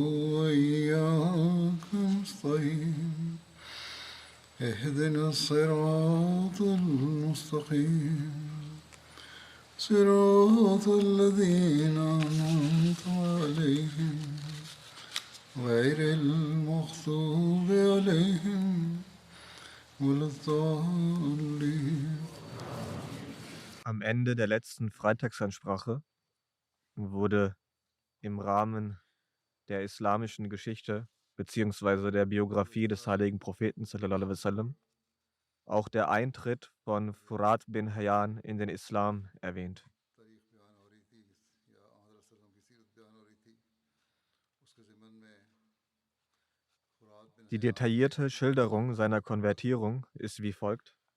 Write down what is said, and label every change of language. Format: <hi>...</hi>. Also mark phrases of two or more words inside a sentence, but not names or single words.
<ar>وإياك نستعين اهدنا الصراط المستقيم صراط الذين أنعمت عليهم غير المغضوب عليهم ولا الضالين.</ar> <de>Am Ende der letzten Freitagsansprache wurde im Rahmen der islamischen Geschichte beziehungsweise der Biografie des heiligen Propheten</de> <ar>صلى الله عليه وسلم</ar> <de>auch der Eintritt von Furat bin Hayyan in den Islam erwähnt. Die detaillierte Schilderung seiner Konvertierung ist wie folgt.</de>